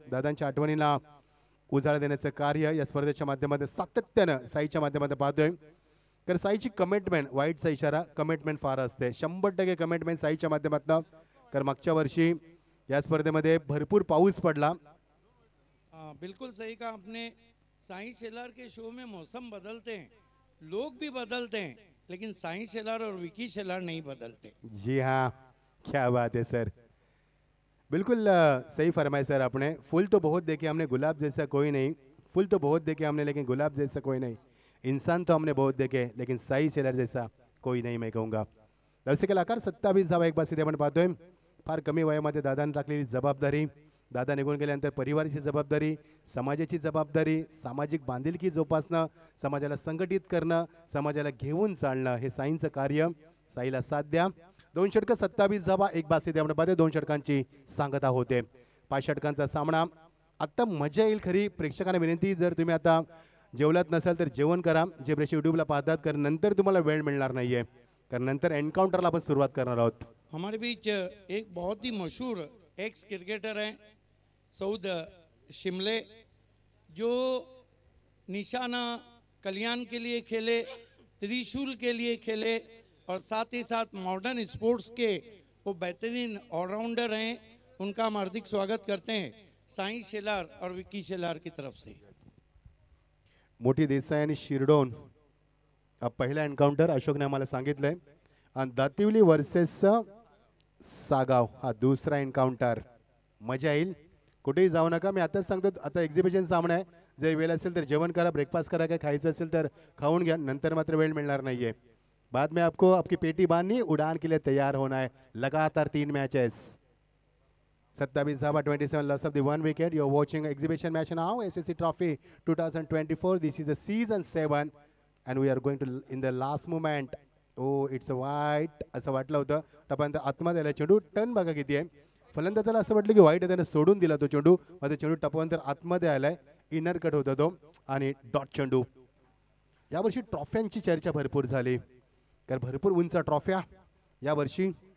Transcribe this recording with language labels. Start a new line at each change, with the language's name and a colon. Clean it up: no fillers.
Marathi: दादांच्या आठवणीला उजाळा देण्याचं कार्य या स्पर्धेच्या माध्यमातून सातत्यानं साईच्या माध्यमातून पाहतोय. तर साईची कमिटमेंट, वाईटचा इशारा, कमिटमेंट फार असते. 100% कमिटमेंट साईच्या माध्यमातून. तर मागच्या वर्षी या स्पर्धेमध्ये भरपूर पाऊस पडला.
Hindi: बिल्कुल सही कहा आपने. साई शेलार के शो में मौसम बदलते हैं, लोग भी बदलते हैं, लेकिन साई शेलार और विकी शेलार नहीं बदलते. जी हाँ, क्या बात है सर, बिल्कुल सही फरमाया सर आपने. फूल तो बहुत देखे हमने, गुलाब जैसा कोई नहीं. फूल तो बहुत देखे हमने, लेकिन गुलाब जैसा कोई नहीं. इंसान तो हमने बहुत देखे, लेकिन साई शेलार जैसा कोई नहीं, मैं कहूँगा.
Marathi: दर्शक आकार 27 धावा एक बार आपण पाहतोय. फार कमी वयामध्ये दादांनी टाकलेली जबाबदारी, दादा निघून गेल्यानंतर परिवाराची जबाबदारी, समाजाची जबाबदारी, सामाजिक बांधिलकी जोपासणं, समाजाला संघटित करणं, समाजाला घेऊन चालणं, हे साईंचं कार्य. साईला साथ द्या. 2 षटकं 27 धावा एक बार आपण पाहतोय. 2 षटकांची सांगता होते. 5 षटकांचा सामना. आता मजा येईल खरी. प्रेक्षकांना विनंती, जर तुम्ही आता जेवलात नसाल तर जेवण करा, जे प्रेक्षक यूट्यूबला पाहतात, कारण नंतर तुम्हाला वेळ मिळणार नाहीये, कारण नंतर एन्काउंटरला आपण सुरुवात करणार आहोत.
Hindi: हमारे बीच एक बहुत ही मशहूर एक्स क्रिकेटर हैं सऊद शिमले, जो निशाना कल्याण के लिए खेले, त्रिशूल के लिए खेले और साथ ही साथ मॉडर्न स्पोर्ट्स के वो बेहतरीन ऑलराउंडर हैं. उनका हम हार्दिक स्वागत करते हैं साई शेलार और विक्की शेलार की तरफ से.
Marathi: मोठी देसाई आणि शिरडोन पहिला एन्काउंटर अशोकने आम्हाला सांगितलंय. आणि दातिवली वर्सेस सागाव हा दुसरा एन्काउंटर. मजा येईल, कुठेही जाऊ नका. मी आताच सांगतो, आता एक्झिबिशन सामना आहे. जर वेळ असेल तर जेवण करा, ब्रेकफास्ट करा, काय खायचं असेल तर खाऊन घ्या, नंतर मात्र वेळ मिळणार नाहीये.
Hindi: बाद में आपको आपकी पेटी बांधनी, उड़ान के लिए तैयार होना है। लगातार 3 मैचेस।
English: 27 धावा, 27 loss of the 1 wicket. You're watching exhibition match now, SSC Trophy 2024. This is the season 7 and we are going to in the last moment. Oh, it's a white.
Marathi: असं वाटलं होतं. टपांत आतमध्ये आला चेंडू. टर्न बघा किती आहे. फलंदाजाला असं वाटलं की वाईट त्याने सोडून दिला तो चेंडू. मध्ये चेंडू टपांतर आतमध्ये आलाय. इनर कट होता तो आणि डॉट चेंडू. यावर्षी ट्रॉफ्यांची चर्चा भरपूर झाली. कारण भरपूर उंच ट्रॉफ्या यावर्षी.